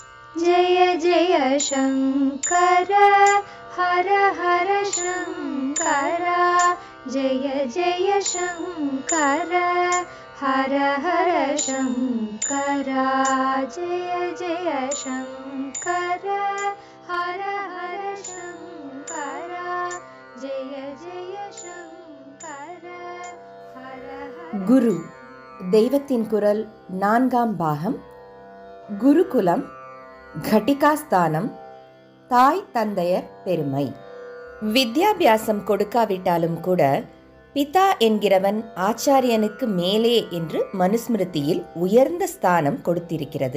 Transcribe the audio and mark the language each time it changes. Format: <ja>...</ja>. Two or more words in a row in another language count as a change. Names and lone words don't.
<sa>जय जय शङ्कर हर हर शङ्कर जय जय शङ्कर हर हर शङ्कर जय जय शङ्कर हर हर शङ्कर जय जय शङ्कर हर हर.</sa> <ta>குரு தெய்வத்தின் குரல் 4ஆம் பாகம். குருகுலம், கட்டிகாஸ்தானம், தாய் தந்தையர் பெருமை. வித்யாபியாசம் கொடுக்காவிட்டாலும் கூட பிதா என்கிறவன் ஆச்சாரியனுக்கு மேலே என்று மனுஸ்மிருதியில் உயர்ந்த ஸ்தானம் கொடுத்திருக்கிறது.</ta>